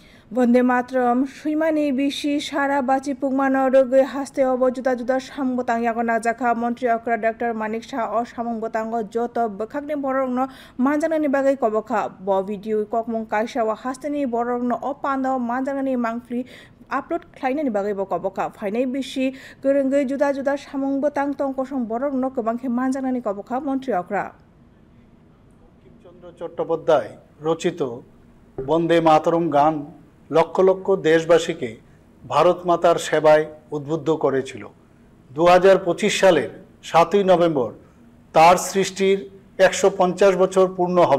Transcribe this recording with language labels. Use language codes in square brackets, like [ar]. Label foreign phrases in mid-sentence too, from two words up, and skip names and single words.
[brx] बन्दे मातरम सुइमानि बिसि सारा बाचि पुगमानो रोगे हासते अब जुदा जुदा सामबतां याग्ना जाखा मन्थ्री अक्रा डक्टर मानिक शाह अ सामंबतां जत बखाकनि बरंन मानजानानि बागै कबखा ब भिडिअ ककमं काइसा अ हासतेनि बरंन अ पान्दाव मानजानानि मांफ्रि আপলোড खालायनायनि बागैबो कबखा फाइनाय बिसि गोरोंगै जुदा जुदा सामंबतां तंकसं बरंनो गोबांखे मानजानानि कबखा मन्त्री अक्रा [bn] বঙ্কিমচন্দ্র চট্টোপাধ্যায় রচিত বন্দে মাতরম গান লক্ষ লক্ষ দেশবাসীকে ভারত মাতার সেবায় উদ্বুদ্ধ করেছিল। 2025 সালের 7ই নভেম্বর তার সৃষ্টির 150 বছর পূর্ণ হবে।